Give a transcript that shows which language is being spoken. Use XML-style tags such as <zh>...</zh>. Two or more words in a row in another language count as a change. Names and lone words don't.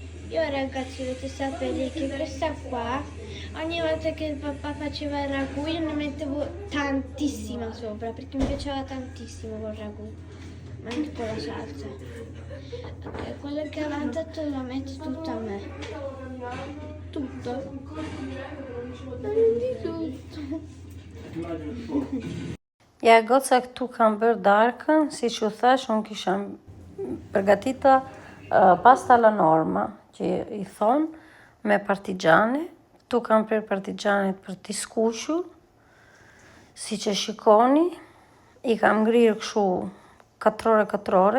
<it>Io ragazzi dovete sapere che questa qua, ogni volta che il papà faceva il ragù io ne mettevo tantissima sopra, perché mi piaceva tantissimo col ragù, ma anche con la salsa. Ok, quello che avanza te lo metti tutto a me. Tutto. Tutto.</it> <sq>Ja goca këtu kam bërë darkën, si që u thash, unë kisha përgatita</sq> <it>pasta alla norma,</it> <sq>që i thonë, me partigiane. Këtu kam për partigianet për t'i skuqur, si që shikoni, i kam ngrirë këshu katrore.</sq>